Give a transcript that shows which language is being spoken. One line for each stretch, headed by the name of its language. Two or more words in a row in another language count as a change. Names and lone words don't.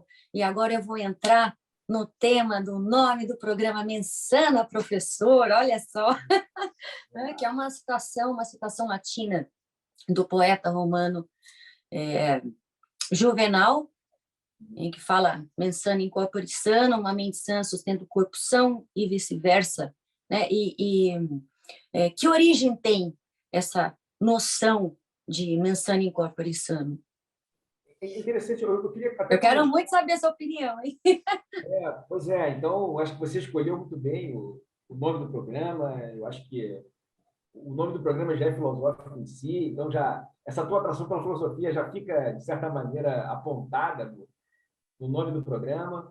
Portuguese: E agora eu vou entrar no tema do nome do programa Mensana, professor, olha só, que é uma citação latina do poeta romano Juvenal, em que fala
Latin: mens sana in corpore sano,
Portuguese: uma mente sã sustenta o corpo são e vice-versa, né? Que origem tem essa noção de
Latin: mens sana in corpore sano?
Portuguese: É interessante, eu queria até Eu quero comentar. muito saber a sua opinião, hein? Pois é, então, eu acho que você escolheu muito bem o nome do programa, eu acho que o nome do programa já é filosófico em si, então já essa tua atração pela filosofia já fica, de certa maneira, apontada no nome do programa.